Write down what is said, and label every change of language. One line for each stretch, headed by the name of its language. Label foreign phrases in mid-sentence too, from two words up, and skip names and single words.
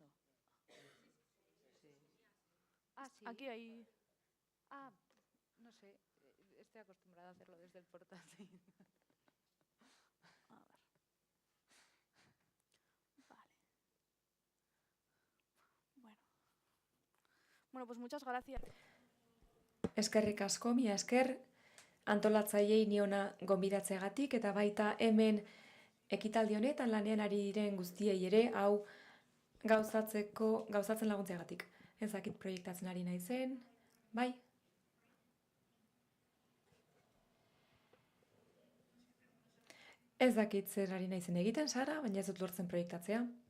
Spanish: Sí. Ah, sí. Aquí hay... Ah, no sé. Estoy acostumbrada a hacerlo desde el portátil. A ver. Vale. Bueno, pues muchas gracias.
Basque: Eskerrik asko, mila esker, antolatzaileei niona gonbidatzeagatik, eta baita hemen ekitaldi honetan lanean ari diren guztiei ere, hau gauzatzen laguntzeagatik. Ez dakit proiektatzen ari naizen, bai? Ez dakit zer ari naizen egiten, Sara, baina ez dut lortzen proiektatzea.